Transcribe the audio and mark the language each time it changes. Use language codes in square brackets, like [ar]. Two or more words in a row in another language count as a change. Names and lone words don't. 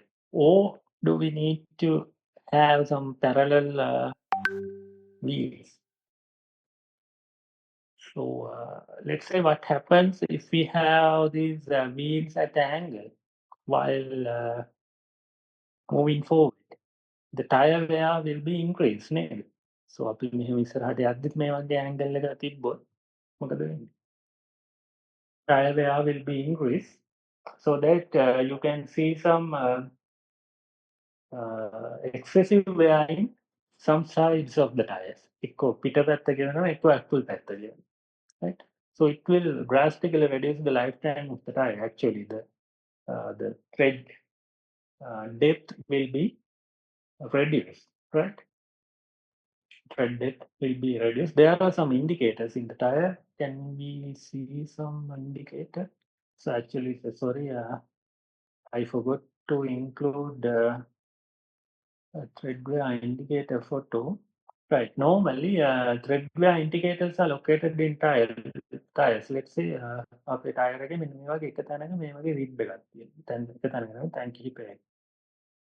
[en] Or do we need to have some parallel wheels? So let's say what happens if we have these wheels at an angle while moving forward. The tire wear will be increased නේද? [si] So අපි මෙහෙම ඉස්සරහට යද්දිත් මේ වගේ angle එකක් තිබ්බොත් මොකද වෙන්නේ? [en] Tire wear will be increased so that you can see some excessive wear in some sides of the tires. [si] එක්කෝ පිටපැත්ත ගෙවනවා එක්කෝ ඇක්කුල් පැත්ත ගෙවනවා. [en] Right? So it will drastically reduce the lifetime of the tire. Actually, the tread depth will be reduced, right? Tread depth will be reduced. There are some indicators in the tire. Can we see some indicator? So actually, sorry, I forgot to include a tread wear indicator photo. Right. Normally, tread wear indicators are located in tires. Let's say [si] අපේ ටයර් එකේ මෙන්න මේ වගේ එක තැනක මේ වගේ රිබ් එකක් තියෙනවා. දැන් එක තැනක නෙවෙයි තැන් කිහිපයක්.